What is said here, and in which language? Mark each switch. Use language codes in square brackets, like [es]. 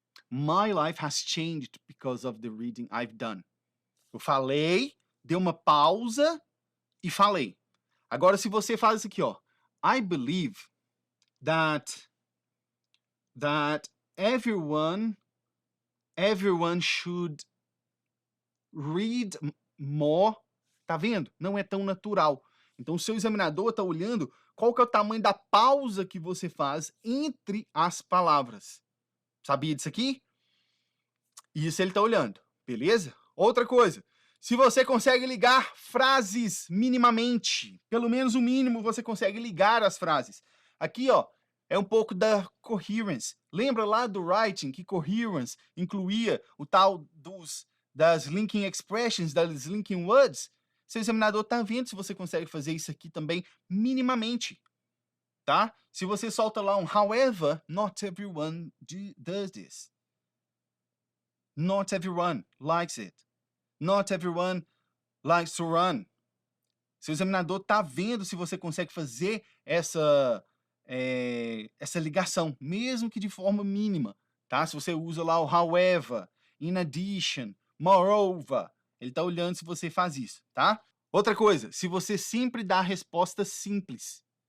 [en] My life has changed because of the reading I've done. [pt] Eu falei, dei uma pausa e falei. Agora, se você faz isso aqui, ó. [en] I believe that everyone should read more. [pt] Tá vendo? Não é tão natural. Então, o seu examinador está olhando qual que é o tamanho da pausa que você faz entre as palavras. Sabia disso aqui? Isso ele tá olhando, beleza? Outra coisa, se você consegue ligar frases minimamente, pelo menos o mínimo você consegue ligar as frases. Aqui, ó, é um pouco da coherence. Lembra lá do writing que coherence incluía o tal das linking expressions, das linking words? Seu examinador tá vendo se você consegue fazer isso aqui também minimamente, tá? Se você solta lá um [en] however, not everyone does this. Not everyone likes it. Not everyone likes to run. [pt] Seu examinador tá vendo se você consegue fazer essa ligação, mesmo que de forma mínima, tá? Se você usa lá o however, in addition, moreover, ele tá olhando se você faz isso, tá? Outra coisa, se você sempre dá a resposta simples.